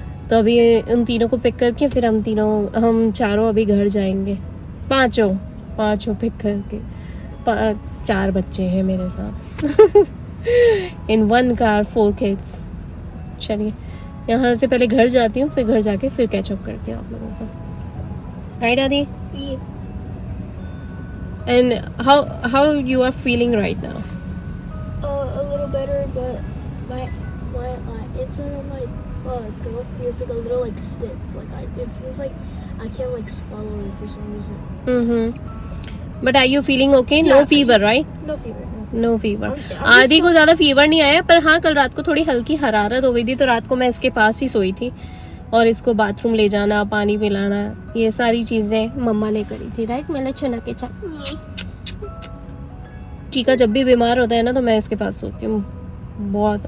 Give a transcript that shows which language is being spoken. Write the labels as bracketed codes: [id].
[hi] तो अभी उन तीनों को पिक करके फिर हम चारों अभी घर जाएंगे, पाँचों पिक करके। 4 बच्चे हैं मेरे साथ [en] In 1 car 4 kids। [hi] चलिए, यहाँ से पहले घर जाती हूँ, फिर घर जाके फिर कैचअप करती हूँ आप लोगों को। [en] Right Aadi? And how you are feeling right now? A little better, but my inside of my throat feels like a little like stiff. Like it feels like I can't like swallow it for some reason. But are you feeling okay? Yeah, No fever, right? No fever. No fever. I'm [hi] आदि को ज़्यादा fever नहीं आया, पर हाँ कल रात को थोड़ी हल्की हरारत हो गई थी, तो रात को मैं इसके पास ही सोई थी और इसको बाथरूम ले जाना, पानी पिलाना, ये सारी चीज़ें मम्मा ने करी थी। राइट मेरा चुना के चीका जब भी बीमार होता है ना तो मैं इसके पास सोती हूँ बहुत।